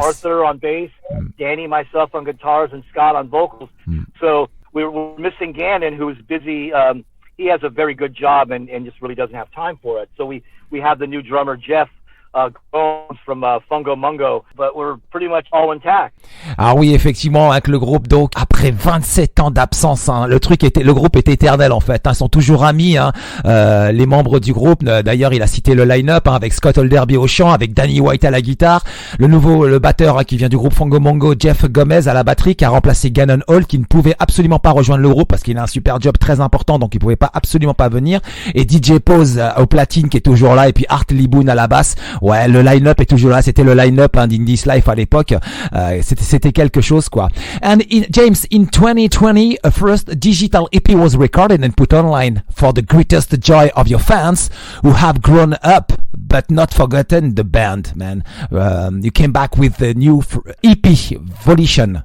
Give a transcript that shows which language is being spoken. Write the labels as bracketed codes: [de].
[en] Arthur on bass, Danny, myself on guitars, and Scott on vocals. So we're missing Gannon, who's busy. He has a very good job and just really doesn't have time for it. So we have the new drummer, Jeff Gomes from Fungo Mungo, but we're pretty much all intact. [fr] Ah oui, effectivement, avec le groupe, donc après 27 ans d'absence, le groupe est éternel en fait. Ils sont toujours amis, les membres du groupe. D'ailleurs, il a cité le line-up avec Scott Holderby au chant, avec Danny White à la guitare, le batteur qui vient du groupe Fungo Mungo, Jeff Gomes à la batterie, qui a remplacé Gannon Hall, qui ne pouvait absolument pas rejoindre le groupe parce qu'il a un super job très important, donc il pouvait pas absolument pas venir. Et DJ Pause au platine qui est toujours là, et puis Art Liboon à la basse. Ouais, le line-up est toujours là. C'était le line-up d'Indy's Life à l'époque. C'était quelque chose, quoi. [en] And James, in 2020, a first digital EP was recorded and put online for the greatest joy of your fans who have grown up but not forgotten the band, man. You came back with the new EP, Volition.